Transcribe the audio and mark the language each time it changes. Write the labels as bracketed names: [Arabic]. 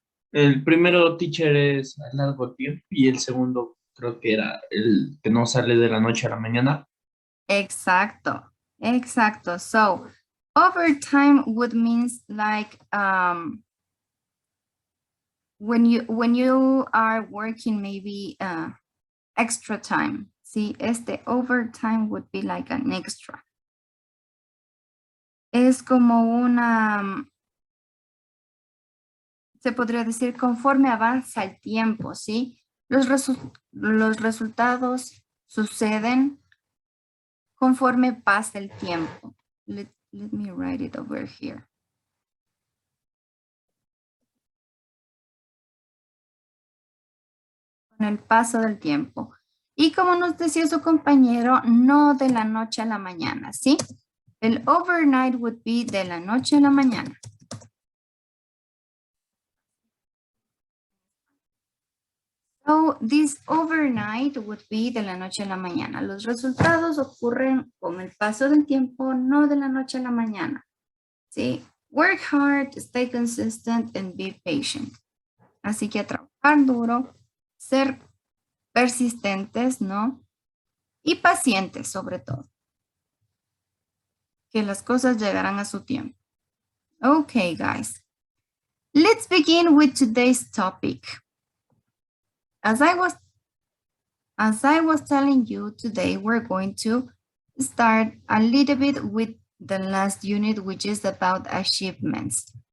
[Spanish] El primero, teacher, es a largo tiempo y el segundo creo que era el que no sale de la noche a la mañana. Exacto, exacto. [English] So overtime would means like when you are working maybe extra time. See, este overtime would be like an extra. [Spanish] Es como una, se podría decir, conforme avanza el tiempo, ¿sí? Los resultados suceden conforme pasa el tiempo. [English] Let me write it over here. [Spanish] Con el paso del tiempo. Y como nos decía su compañero, no de la noche a la mañana, ¿sí? El [English] overnight would be [Spanish] de la noche a la mañana. [English] So, this overnight would be [Spanish] de la noche a la mañana. Los resultados ocurren con el paso del tiempo, no de la noche a la mañana. ¿Sí? [English] Work hard, stay consistent, and be patient. [Spanish] Así que a trabajar duro, ser persistentes, ¿no? Y pacientes, sobre todo. Que las cosas llegarán a su tiempo. [English] Okay, guys. Let's begin with today's topic. As I was telling you today, we're going to start a little bit with the last unit, which is about achievements.